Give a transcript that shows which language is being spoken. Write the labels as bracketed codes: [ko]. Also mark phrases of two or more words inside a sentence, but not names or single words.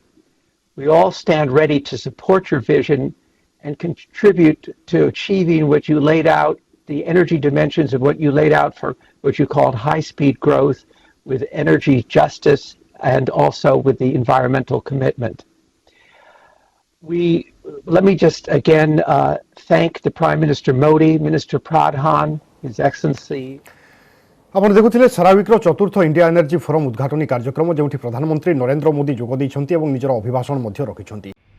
[en] We all stand ready to support your vision and contribute to achieving what you laid out, the energy dimensions of what you laid out for what you called high-speed growth with energy justice and also with the environmental commitment. Let me just again thank the Prime Minister Modi, Minister Pradhan, His Excellency. [or] ଆପଣ ଦେଖୁଥିଲେ ସେରାୱିକ୍ର ଚତୁର୍ଥ ଇଣ୍ଡିଆ ଏନର୍ଜି ଫୋରମ ଉଦ୍ଘାଟନୀ କାର୍ଯ୍ୟକ୍ରମ ଯେଉଁଠି ପ୍ରଧାନମନ୍ତ୍ରୀ ନରେନ୍ଦ୍ର ମୋଦି ଯୋଗ ଦେଇଛନ୍ତି ଏବଂ ନିଜର ଅଭିଭାଷଣ ମଧ୍ୟ ରଖିଛନ୍ତି।